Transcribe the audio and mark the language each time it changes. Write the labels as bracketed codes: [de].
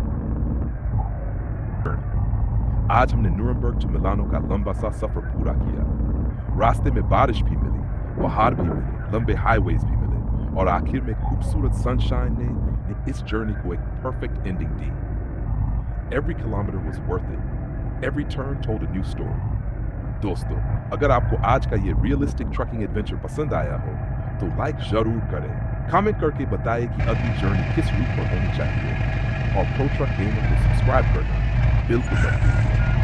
[hi] आज हमने Nuremberg to Milano का लंबा सा सफर पूरा किया। रास्ते में बारिश भी मिली, पहाड़ भी मिले, लंबे हाईवेज भी मिले और आखिर में खूबसूरत सनशाइन ने इस जर्नी को एक perfect ending the. [en] Every kilometer was worth it. Every turn told a new story. [hi] दोस्तों, अगर आपको आज का ये रियलिस्टिक ट्रकिंग एडवेंचर पसंद आया हो तो लाइक जरूर करें। कमेंट करके बताएं कि अगली जर्नी किस रूट पर होनी चाहिए और प्रो ट्रक गेमर को सब्सक्राइब करना बिल्कुल मत भूलिए।